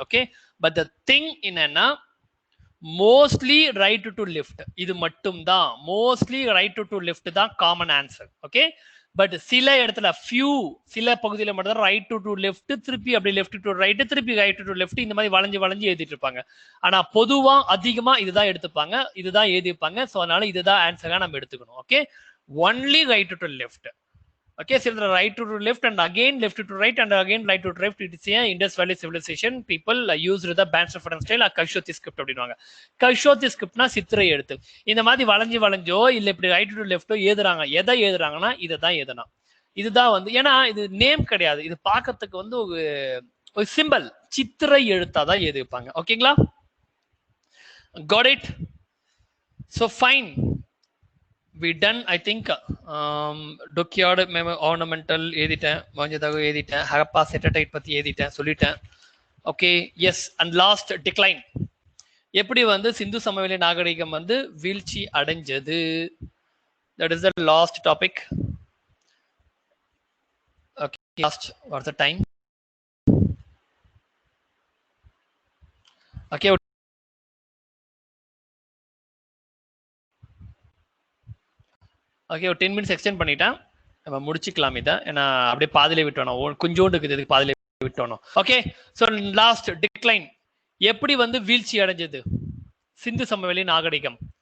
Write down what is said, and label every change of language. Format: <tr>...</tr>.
<ta>Okay, but the thing என்னன்னா, mostly right to left, இது மட்டும் தான் மோஸ்ட்லி ரைட் டு லெஃப்ட் தான் காமன் ஆன்சர். ஓகே, பட் சில இடத்துல சில பகுதியில் மட்டும் தான் ரைட் டு லெஃப்ட், திருப்பி அப்படி லெஃப்ட் டு ரைட், திருப்பி ரைட் டு லெஃப்ட், இந்த மாதிரி வளைஞ்சு வளைஞ்சு எழுதிட்டு இருப்பாங்க. ஆனா பொதுவா அதிகமா இதுதான் எடுத்துப்பாங்க, இதுதான் எழுதிப்பாங்க. ஸோ அதனால இதுதான் ஆன்சரா நம்ம எடுத்துக்கணும்.</ta> <en>Okay, only right to left. Okay, so the right to left and again left to right and again right to left. It is a Indus Valley civilization. People used the boustrophedon style or Kharosthi script அப்படின்வாங்க.</en> <ta>கஷோத்தி ஸ்கிரிப்ட்னா சித்திரை எழுத்து. இந்த மாதிரி வளைஞ்சு வளைஞ்சோ இல்ல இப்படி right to லெஃப்டோ எழுதுறாங்க. எதை எழுதுறாங்கன்னா இதை தான் எழுதணும். இதுதான் வந்து, ஏன்னா இது நேம் கிடையாது, இது பார்க்கறதுக்கு வந்து ஒரு சிம்பிள், சித்திரை எழுத்தாதான் எழுதிப்பாங்க.</ta> <en>ஓகேங்களா? Got it? So fine. We done, I think.</en> <ta>Dockyard ornamental எழுதிட்டேன், மொஹஞ்சதாரோ எழுதிட்டேன், ஹரப்பா செட்டடைட் பத்தி எழுதிட்டேன், சொல்லிட்டேன். Okay, S. And last decline, எப்படி வந்து சிந்து சமவெளி நாகரிகம் வந்து வீழ்ச்சி அடைஞ்சது.</ta> <en>That is the last topic. Okay, last, what's the time?</en> <ta>Okay okay ஒரு 10 மினிட்ஸ் எக்ஸ்டெண்ட் பண்ணிட்டேன், நம்ம முடிச்சுக்கலாம் இதை. ஏன்னா அப்படியே பாதிலே விட்டோம், கொஞ்சோண்டு இருக்குது, இதுக்கு பாதிலே விட்டோம். ஓகே ஸோ லாஸ்ட் டிக்ளைன் எப்படி வந்து வீழ்ச்சி அடைஞ்சது சிந்து சமவெளி நாகரிகம்.</ta>